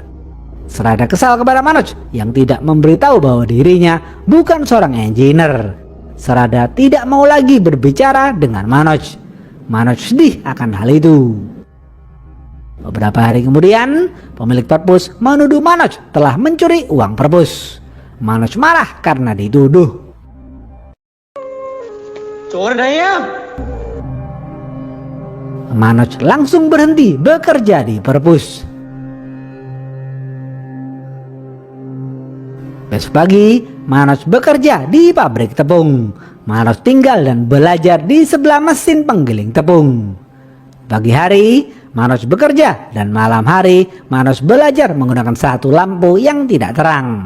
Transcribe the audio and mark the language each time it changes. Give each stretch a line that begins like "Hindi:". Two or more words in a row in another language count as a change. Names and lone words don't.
Indonesian: Serada kesal kepada Manoj yang tidak memberitahu bahwa dirinya bukan seorang engineer. Serada tidak mau lagi berbicara dengan Manoj. Manoj sedih akan hal itu. Beberapa hari kemudian, pemilik perpus menuduh Manoj telah mencuri uang perpus. Manoj marah karena dituduh.
Hindi: चोर नहीं है हम।
Indonesian: Manoj langsung berhenti bekerja di perpus. Besok pagi, Manoj bekerja di pabrik tepung. Manoj tinggal dan belajar di sebelah mesin penggiling tepung. Pagi hari, Manoj bekerja dan malam hari, Manoj belajar menggunakan satu lampu yang tidak terang.